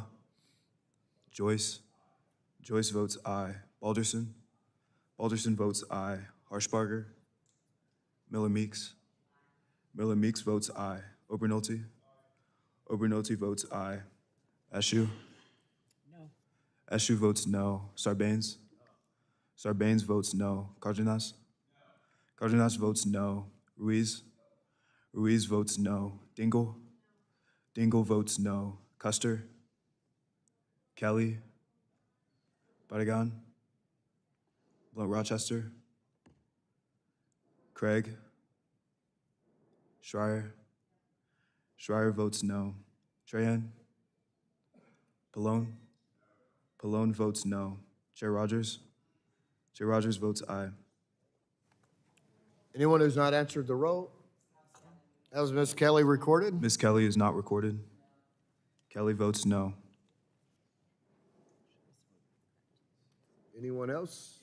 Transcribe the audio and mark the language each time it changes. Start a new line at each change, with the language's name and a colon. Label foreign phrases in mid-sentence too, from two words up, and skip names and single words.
English: Joyce. Joyce votes aye. Balderson. Balderson votes aye. Harshbarger. Miller Meeks. Miller Meeks votes aye. Obernolte. Obernolte votes aye. Ashew. No. Ashew votes no. Sarbanes. Sarbanes votes no. Cardenas. Cardenas votes no. Ruiz. Ruiz votes no. Dingle. Dingle votes no. Custer. Kelly. Barragan. Blunt Rochester. Craig. Schreier. Schreier votes no. Trahan. Pallone. Pallone votes no. Chair Rogers. Chair Rogers votes aye. Anyone who's not answered the roll? Has Ms. Kelly recorded? Ms. Kelly is not recorded. Kelly votes no. Anyone else?